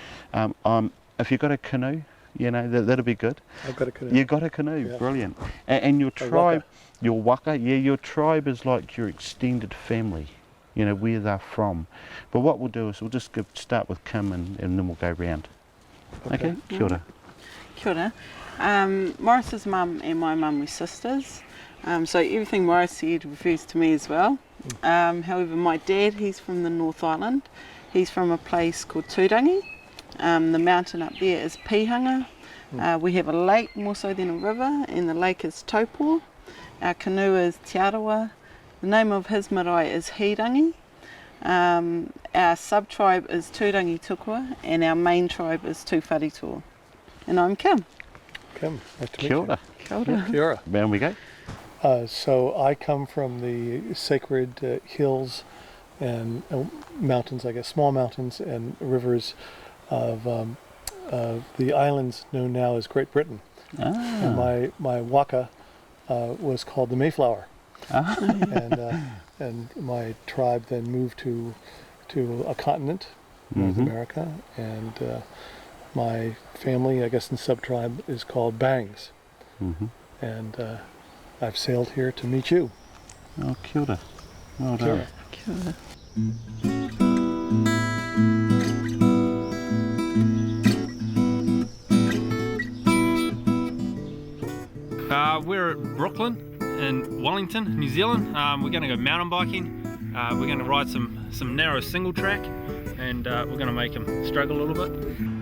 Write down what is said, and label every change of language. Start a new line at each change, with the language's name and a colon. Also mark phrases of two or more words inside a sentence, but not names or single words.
English: If you've got a canoe, you know, that'll be good. I've got a canoe. You've got a canoe, brilliant. And your tribe, your waka, your tribe is like your extended family, you know, where they're from. But what we'll do is we'll just start with Kim and then we'll go round.
Māori: Okay, kia ora. Kia ora.
English: Morris's mum and my mum were sisters, so everything Morris said refers to me as well. However, my dad, he's from the North Island. He's from a place called Tūrangi. The mountain up there is Pihanga. We have a lake more so than a river, and the lake is Taupo. Our canoe is Te Arawa. The name of his marae is Hirangi. Our sub-tribe is Tūrangi Tukua, and our main tribe is Tūwharetoa. And I'm Kim. Kim, nice to meet
Māori: Kia ora. Kia ora. Kia ora.
English: Round we go. So I come from the sacred hills and mountains, I guess, small mountains and rivers of the islands known now as Great Britain. And my waka was called the Mayflower. And my tribe then moved to a continent, North America, and my family, I guess, in sub-tribe is called Bangs. And I've sailed here to meet you. Oh,
Māori: kia ora.
English: Well done.
Māori: Kia ora.
English: We're at Brooklyn in Wellington, New Zealand. We're going to go mountain biking. We're going to ride some narrow single track, and we're going to make them struggle a little bit.